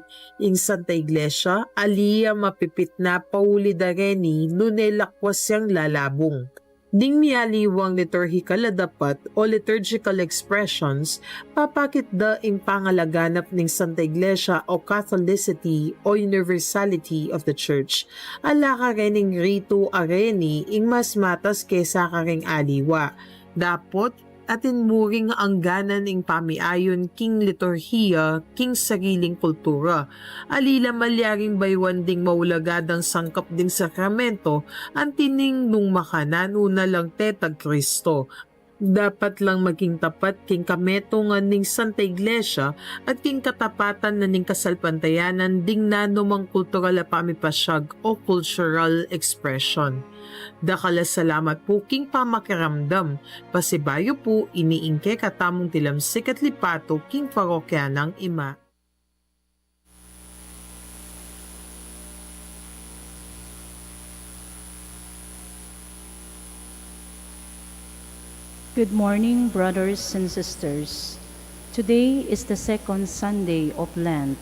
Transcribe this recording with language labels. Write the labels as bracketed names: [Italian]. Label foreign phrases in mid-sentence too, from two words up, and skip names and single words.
[Pampanga] Ing Santa Iglesia, aliya mapipit na pauli dareni nunelakwas siyang lalabong. Ding miyaliwang liturgical na dapat o [English] liturgical expressions, [Pampanga] papakit da ing pangalaganap ning Santa Iglesia o Catholicity o [English] universality of the Church. [Pampanga] Ala ka rening rito areni ing mas matas kesa karing aliwa. Dapat atin muring ang ganan ing pamiayon king liturhiya king sariling kultura. Alila malyaring baywan ding maulagadang sangkap ding sakramento ang tining nung makanano na lang tetag Kristo. Dapat lang maging tapat king kametungan ning Santa Iglesia at king katapatan na ning kasalpantayanan ding nanumang kultural na pamipasyag o [English] cultural expression. [Pampanga] Dakala salamat po king pamakiramdam, pasibayo po iniingke katamong tilamsik at lipato king parokya ng ima. [English] Good morning, brothers and sisters. Today is the second Sunday of Lent.